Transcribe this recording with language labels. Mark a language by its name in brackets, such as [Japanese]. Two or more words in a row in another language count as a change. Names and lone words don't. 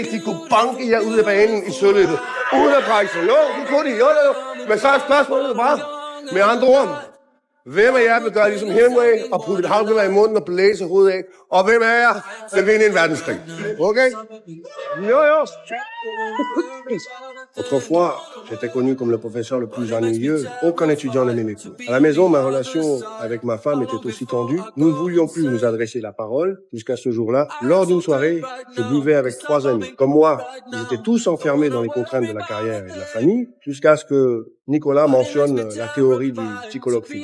[Danish] de kunne banke jer ud af banen i søløbet, uden at brække sig. Jo, det kunne de, jo. Men så er spørgsmålet bare, med andre ord, hvem af jer vil gøre ligesom Hemingway og putte et havgevær i munden og blæse hovedet af? Og hvem af jer vil vinde en verdenskrig? Okay? Jo. [French] Autrefois, j'étais connu comme le professeur le plus ennuyeux. Aucun étudiant ne m'aimait plus. À la maison, ma relation avec ma femme était aussi tendue. Nous ne voulions plus nous adresser la parole jusqu'à ce jour-là. Lors d'une soirée, je buvais avec 3 amis. Comme moi, ils étaient tous enfermés dans les contraintes de la carrière et de la famille, jusqu'à ce que Nicolas mentionne la théorie du psychologue Fields.